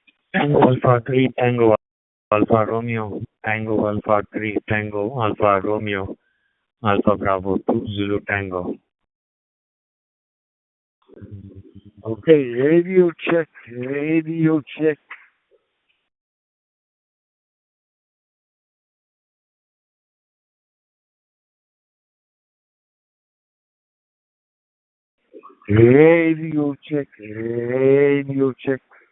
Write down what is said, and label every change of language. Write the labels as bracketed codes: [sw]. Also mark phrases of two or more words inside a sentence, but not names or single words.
[en] Tango Alpha 3, Tango Alpha Romeo, Tango Alpha 3, Tango Alpha Romeo, Alpha Bravo 2, Zulu Tango. Okay, radio check, radio check. Radio check, radio check.